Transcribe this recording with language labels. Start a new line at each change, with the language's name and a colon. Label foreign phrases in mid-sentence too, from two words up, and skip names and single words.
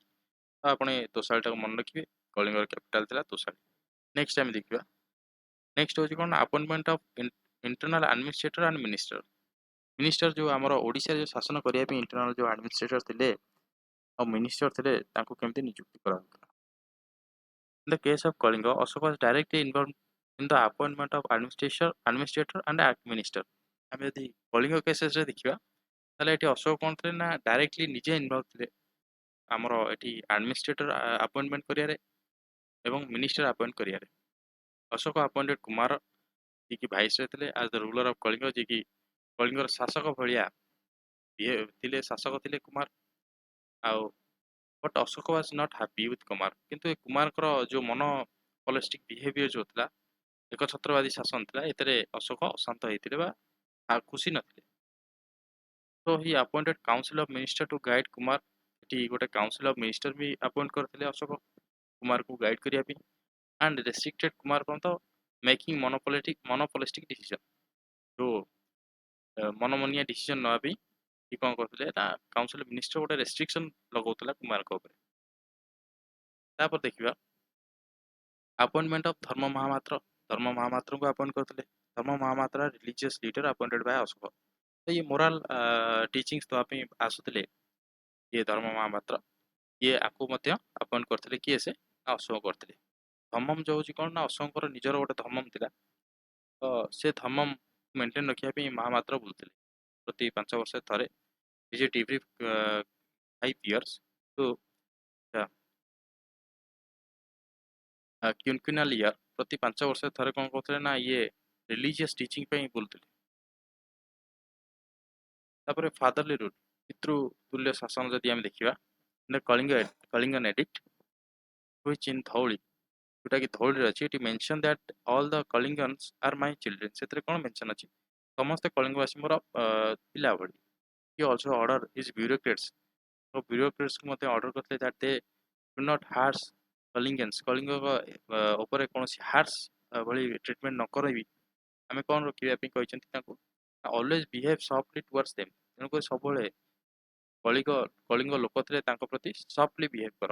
Odia: ତ ଆପଣ ଏ ତୋଷାଳିଟାକୁ ମନେ ରଖିବେ, କଳିଙ୍ଗର କ୍ୟାପିଟାଲ ଥିଲା ତୋଷାଳି। ନେକ୍ସଟ ଆମେ ଦେଖିବା ନେକ୍ସଟ ହଉଛି କଣ
English: appointment of internal administrator and minister.
Odia: ମିନିଷ୍ଟର ଯୋଉ ଆମର ଓଡ଼ିଶାରେ ଯୋଉ ଶାସନ କରିବା ପାଇଁ ଇଣ୍ଟରନାଲ ଯୋଉ ଆଡମିନିଷ୍ଟ୍ରେଟର ଥିଲେ ଆଉ ମିନିଷ୍ଟର ଥିଲେ ତାଙ୍କୁ କେମିତି ନିଯୁକ୍ତି କରାଯାଉଥିଲା।
English: In the case of Kalinga, Ashoka was directly involved in the appointment of administrator and minister.
Odia: ଆମେ ଯଦି କଳିଙ୍ଗ କେସେସରେ ଦେଖିବା ତାହେଲେ ଏଠି ଅଶୋକ କଣ ଥିଲେ ନା ଡାଇରେକ୍ଟଲି ନିଜେ ଇନଭଲ୍ଭ ଥିଲେ ଆମର ଏଠି
English: administrator appointment
Odia: କରିବାରେ ଏବଂ
English: minister appoint
Odia: କରିବାରେ। ଅଶୋକ ଆପଏଣ୍ଟେଡ କୁମାର ଯିଏକି ଭାଇସରୟ ଥିଲେ
English: as the ruler of Kalinga,
Odia: ଯିଏକି କଳିଙ୍ଗର ଶାସକ ଭଳିଆ ଥିଲେ, ଶାସକ ଥିଲେ କୁମାର। ଆଉ
English: but Ashoka was not happy with Kumar,
Odia: କିନ୍ତୁ ଏ କୁମାରଙ୍କର ଯୋଉ
English: monopolistic behavior
Odia: ଯୋଉ ଥିଲା, ଏକଛତ୍ରବାଦୀ ଶାସନ ଥିଲା, ଏଥିରେ ଅଶୋକ ଅଶାନ୍ତ ହେଇଥିଲେ ବା ଖୁସି ନଥିଲେ।
English: So he appointed council of minister to guide କୁମାର।
Odia: ଏଠି ଗୋଟେ
English: council of minister
Odia: ବି ଆପଏଣ୍ଟ କରିଥିଲେ ଅଶୋକ କୁମାରକୁ ଗାଇଡ କରିବା ପାଇଁ।
English: and restricted କୁମାର from the making monopolistic decision।
Odia: ଯୋଉ ମନମନିଆ ଡିସିଜନ ନେବା ପାଇଁ କି କଣ କରୁଥିଲେ ନା
English: council minister
Odia: ଗୋଟେ ରେଷ୍ଟ୍ରିକ୍ସନ ଲଗାଉଥିଲା କୁମାରଙ୍କ ଉପରେ। ତାପରେ ଦେଖିବା
English: appointment of
Odia: ଧର୍ମ ମହାମାତ୍ର। ଧର୍ମ ମହାମାତ୍ରଙ୍କୁ ଆପଏଣ୍ଟ କରିଥିଲେ। ଧର୍ମ ମହାମାତ୍ର
English: religious leader appointed by Ashoka.
Odia: ତ ଇଏ
English: moral teachings
Odia: ଦେବା ପାଇଁ ଆସୁଥିଲେ ଇଏ ଧର୍ମ ମହାମାତ୍ର। ଇଏ ଆକୁ ମଧ୍ୟ ଆପଏଣ୍ଟ କରିଥିଲେ, କିଏ ସେ ନା ଅଶୋକ କରିଥିଲେ। ଧମମ ଯୋଉ ହଉଛି କଣ ନା ଅଶୋକଙ୍କର ନିଜର ଗୋଟେ ଧମମ ଥିଲା। ତ ସେ ଧମମ ମେଣ୍ଟେନ ରଖିବା ପାଇଁ ମହାମାତ୍ର ବୁଲୁଥିଲେ ପ୍ରତି 5 ବର୍ଷରେ ଥରେ।
English: visit every 5 years to quinquennial year.
Odia: ପ୍ରତି 5 ବର୍ଷରେ ଥରେ କଣ କରୁଥିଲେ ନା ଇଏ
English: religious teaching
Odia: ପାଇଁ ବୁଲୁଥିଲେ। ତାପରେ
English: fatherly rule,
Odia: ପିତୃ ତୁଲ୍ୟ ଶାସନ ଯଦି ଆମେ ଦେଖିବା
English: Kalingan edict which in
Odia: ଧଉଳି, ଯୋଉଟା କି ଧଉଳିରେ ଅଛି, ଏଠି
English: mention that all the Kalingans are my children.
Odia: ସେଥିରେ କଣ ମେନସନ ଅଛି ସମସ୍ତେ କଳିଙ୍ଗବାସୀ ମୋର ପିଲା ଭଳି।
English: he also order his bureaucrats,
Odia: ତ bureaucratsକୁ ମଧ୍ୟ ଅର୍ଡର କରିଥିଲେ
English: that they do not harass Kalingans,
Odia: କଳିଙ୍ଗଙ୍କ ଉପରେ କୌଣସି ହାର୍ସ ଭଳି ଟ୍ରିଟମେଣ୍ଟ ନ କରିବି ଆମେ କଣ ରଖିବା ପାଇଁ କହିଛନ୍ତି ତାଙ୍କୁ
English: always behave softly towards them.
Odia: ତେଣୁକରି ସବୁବେଳେ କଳିଙ୍ଗ ଲୋକ ଥିଲେ ତାଙ୍କ ପ୍ରତି
English: softly behave
Odia: କର।